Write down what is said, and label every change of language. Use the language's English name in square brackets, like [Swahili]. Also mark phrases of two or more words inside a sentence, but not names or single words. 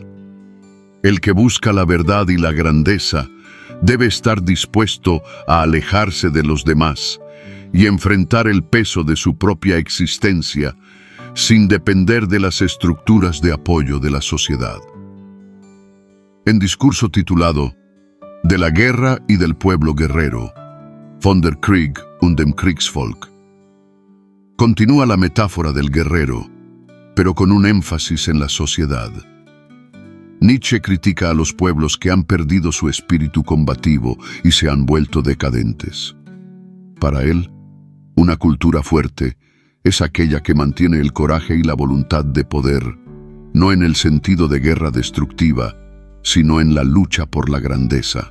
[Spanish] El que busca la verdad y la grandeza debe estar dispuesto a alejarse de los demás y enfrentar el peso de su propia existencia sin depender de las estructuras de apoyo de la sociedad. En discurso titulado De la guerra y del pueblo guerrero, [German] von der Krieg und dem Kriegsvolk, [Spanish] continúa la metáfora del guerrero, pero con un énfasis en la sociedad. Nietzsche critica a los pueblos que han perdido su espíritu combativo y se han vuelto decadentes. Para él, una cultura fuerte es aquella que mantiene el coraje y la voluntad de poder, no en el sentido de guerra destructiva, sino en la lucha por la grandeza.